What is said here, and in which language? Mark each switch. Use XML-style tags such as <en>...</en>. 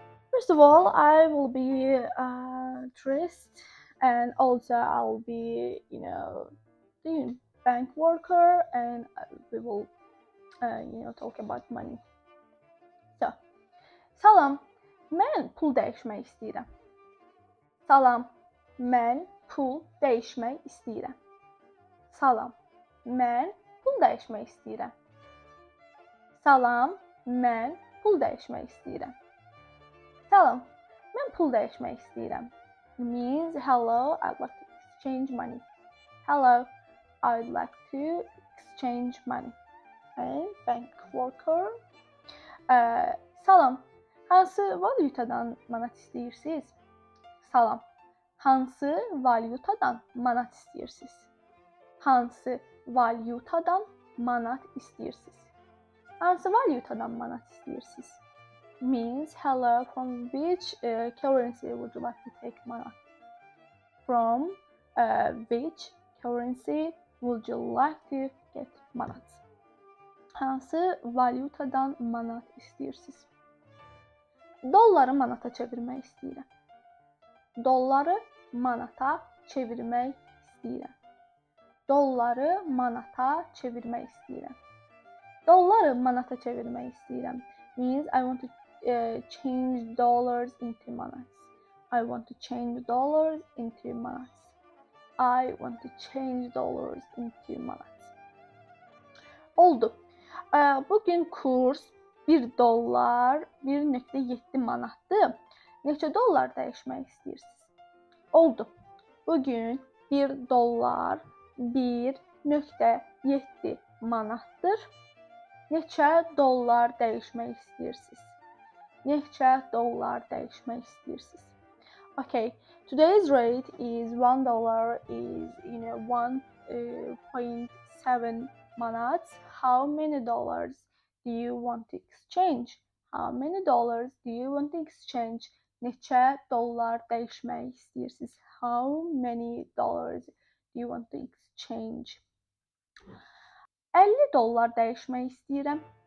<en>First of all, I will be dressed and also I'll be, the bank worker and we will, talk about money.</en> <az>So, salam, mən pul dəyişmək istəyirəm. Salam, mən pul dəyişmək istəyirəm. Salam, mən pul dəyişmək istəyirəm. Salam, mən pul dəyişmək istəyirəm. Salam, mən pul dəyişmək istəyirəm.</az> <en>It means hello, I'd like to exchange money. Hello, I'd like to exchange money. And bank worker.</en> <az>Salam, hansı valyutadan manat istəyirsiniz? Salam, hansı valyutadan manat istəyirsiniz? Hansı valyutadan manat istəyirsiniz? Hansı valyutadan manat istəyirsiniz?</az> <en>Means hello, from which currency would you like to take manat? From which currency would you like to get manat?</en> <az>Hansı valyutadan manat istəyirsiniz? Dolları manata çevirmək istəyirəm. Dolları manata çevirmək istəyirəm. Dolları manata çevirmək istəyirəm. Dolları manata çevirmək istəyirəm</az> <en>means I want to change dollars into manats. I want to change dollars into manats. I want to change dollars into manats.</en> <az>Oldu. Bugün kurs 1 dollar 1.7 manatdır. Neçə dollar dəyişmək istəyirsiniz? Oldu. Bugün 1 dollar 1.7 manatdır. Neçə dollar dəyişmək istəyirsiniz? Neçə dollar dəyişmək istəyirsiniz?</az> <en>Okay, today's rate is $1 is 1.7 manats. How many dollars do you want to exchange? How many dollars do you want to exchange?</en> <az>Neçə dollar dəyişmək istəyirsiniz?</az> <en>How many dollars do you want to exchange?</en> <az>50 dollar dəyişmək istəyirəm.</az>